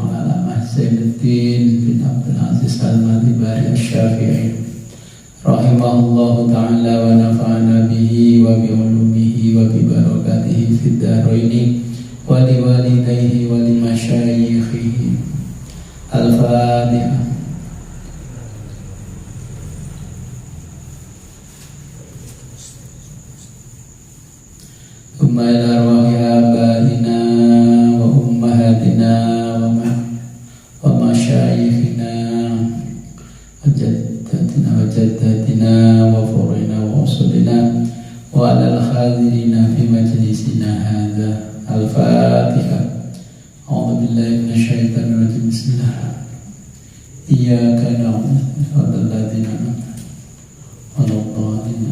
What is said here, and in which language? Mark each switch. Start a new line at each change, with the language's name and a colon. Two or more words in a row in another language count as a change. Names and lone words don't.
Arabic: العلامة زين الدين بن عبد العزيز المليباري الشافعي رحمه الله تعالى ونفعنا به وبعلومه وببركاته في الدارين ولوالديه ولمشايخه. Al-Fatihah. إلى أرواح آبائنا وأمهاتنا ومشايخنا وجداتنا وفروعنا وأصولنا وعلى الحاضرين في مجلسنا هذا. Al-Fatihah. أعوذ بالله من الشيطان الرجيم. Bismillah. إياك نعبد وإياك نستعين.